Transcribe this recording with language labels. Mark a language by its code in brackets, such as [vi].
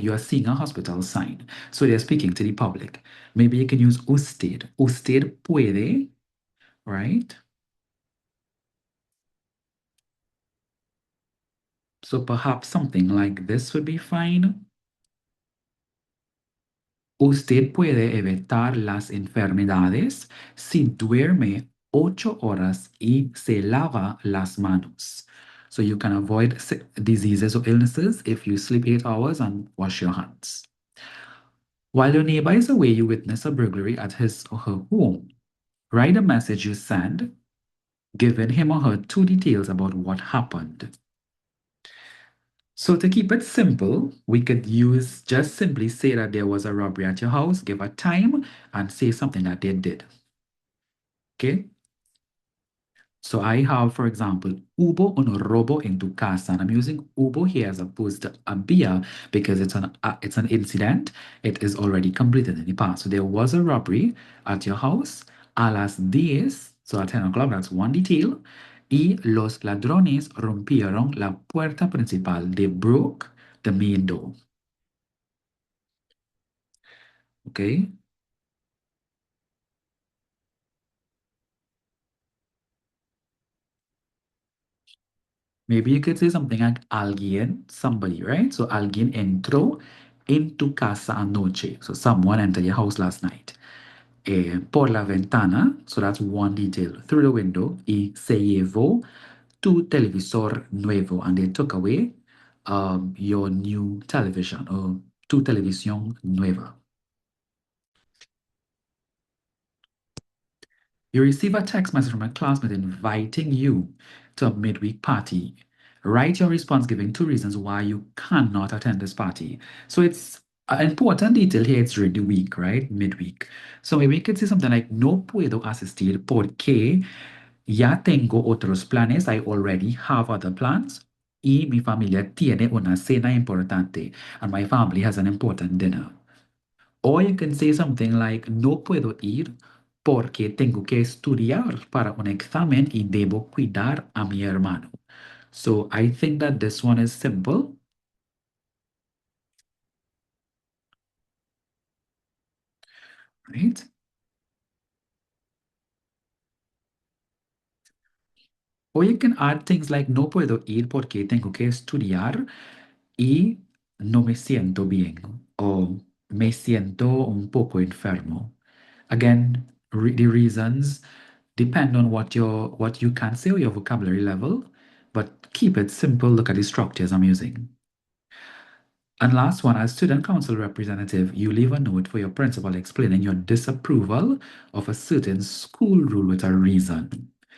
[en] You are seeing a hospital sign. So they're speaking to the public. Maybe you can use usted. [es] Usted puede, [en] right? So perhaps something like this would be fine. [es] Usted puede evitar las enfermedades si duerme 8 horas y se lava las manos. [en] So you can avoid diseases or illnesses if you sleep 8 hours and wash your hands. While your neighbor is away, you witness a burglary at his or her home. Write a message you send, giving him or her two details about what happened. So to keep it simple, we could use just simply say that there was a robbery at your house, give a time, and say something that they did. Okay? So I have, for example, [es] hubo un robo en tu casa. [en] And I'm using hubo here as opposed to había because it's an incident. It is already completed in the past. So there was a robbery at your house [es] a las 10. [en] So at 10 o'clock, that's one detail. [es] Y los ladrones rompieron la puerta principal. [en] They broke the main door. Okay? Maybe you could say something like [es] alguien, [en] somebody, right? [es] So alguien entró en tu casa anoche. [en] So someone entered your house last night. [es] Por la ventana, [en] so that's one detail. Through the window, [es] y se llevó tu televisor nuevo. [en] And they took away your new television or [es] tu televisión nueva. [en] You receive a text message from a classmate inviting you to a midweek party. Write your response giving two reasons why you cannot attend this party. So it's an important detail here. It's during the week, right? Midweek. So maybe you could say something like, [es] no puedo asistir porque ya tengo otros planes. [en] I already have other plans. [es] Y mi familia tiene una cena importante. [en] And my family has an important dinner. Or you can say something like, [es] no puedo ir porque tengo que estudiar para un examen y debo cuidar a mi hermano. [en] So I think that this one is simple, right? Or you can add things like [es] no puedo ir porque tengo que estudiar y no me siento bien o me siento un poco enfermo. [en] Again, the reasons depend on what you can say or your vocabulary level, but keep it simple. Look at the structures I'm using. And last one, as student council representative, you leave a note for your principal explaining your disapproval of a certain school rule with a reason.